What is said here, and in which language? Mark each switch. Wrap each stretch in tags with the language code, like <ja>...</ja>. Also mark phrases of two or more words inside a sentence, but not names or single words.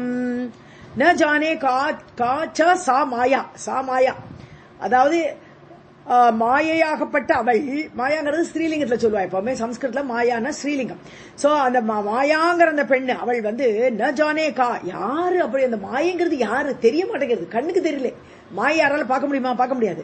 <sa>न जाने का च सा माया, सा माया</sa> <ta>அதாவது மாயையாகப்பட்ட அவள், மாயாங்கிறது ஸ்ரீலிங்கத்துல சொல்லுவா, எப்பவுமே சம்ஸ்கிருத்ல மாயான ஸ்ரீலிங்கம். சோ அந்த மாயாங்கிற அந்த பெண்ணு அவள்</ta> <sa>न जाने का,</sa> <ta>யாரு அப்படி, அந்த மாயங்கிறது யாரு தெரிய மாட்டேங்கிறது, கண்ணுக்கு தெரியல. மாயை யாரால பார்க்க முடியுமா? பார்க்க முடியாது.</ta>